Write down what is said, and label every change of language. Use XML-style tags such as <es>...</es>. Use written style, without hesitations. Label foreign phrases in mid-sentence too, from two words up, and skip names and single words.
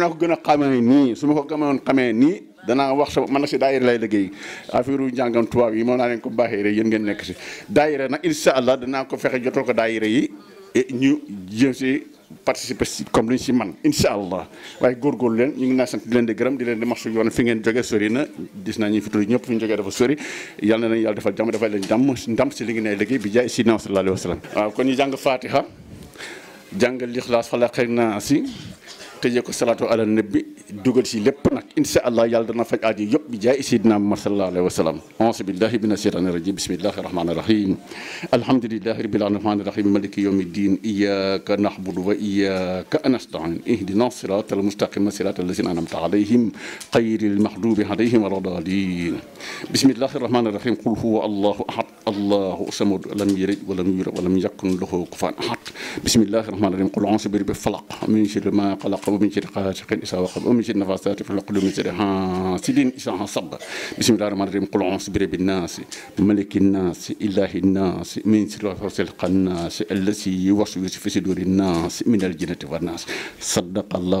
<wo>naa ko gën a xamee nii su ma ko gëmoon xamee nii danaa wax sa man nag si daayira lay liggéey affaire u njàngam tubaab yi moom naa leen ko baaxee rek yéen ngeen nekk si daayira nag</wo> <ar>إن شاء الله</ar> <wo>danaa ko fexe jotal ko daayira yi ñu jëm si participer si comme li ñu si man</wo> <ar>إن شاء الله</ar> <wo>waaye góorgóorlu leen ñu ngi naa sant di leen di gërëm di leen di masu yoon fi ngeen jógee sori na gis naa ñu fi tudd ñëpp fi ñu jógee dafa sori yal na leen yàlla defal jàmm defal leen ndam si li ngeen ay liggéey bi jaay</wo> <ar>سيدنا صلى الله عليه وسلم</ar> <wo>waaw kon ñu jàng fatiha jàng lixlaas falaq ak naas tëjee ko</wo> <ar>صلاة على النبي</ar> <wo>dugal si lépp nag</wo> <ar>إن شاء الله</ar> <wo>yàlla dana faj aajo yëpp bi jaay</wo> <ar>سيدنا محمد صلى الله عليه وسلم أعوذ بالله من الشيطان الرجيم بسم الله الرحمن الرحيم الحمد لله رب العالمين الرحيم مالك يوم الدين إياك نعبد وإياك نستعين اهدنا الصراط المستقيم صراط الذين أنعمت عليهم غير المغضوب عليهم ولا الضالين بسم الله الرحمن الرحيم قل هو الله أحد الله الصمد لم يلد ولم يولد ولم يكن له كفوا أحد بسم الله الرحمن الرحيم قل أعوذ برب الفلق من شر ما خلق ومن شر غاسق إذا وقب ومن شر النفاثات في العقد ومن شر حاسد إذا حسد بسم الله الرحمن الرحيم قل أعوذ برب الناس ملك الناس إله الناس من شر الوسواس الخناس الذي يوسوس في صدور الناس من الجنة والناس صدق الله</ar>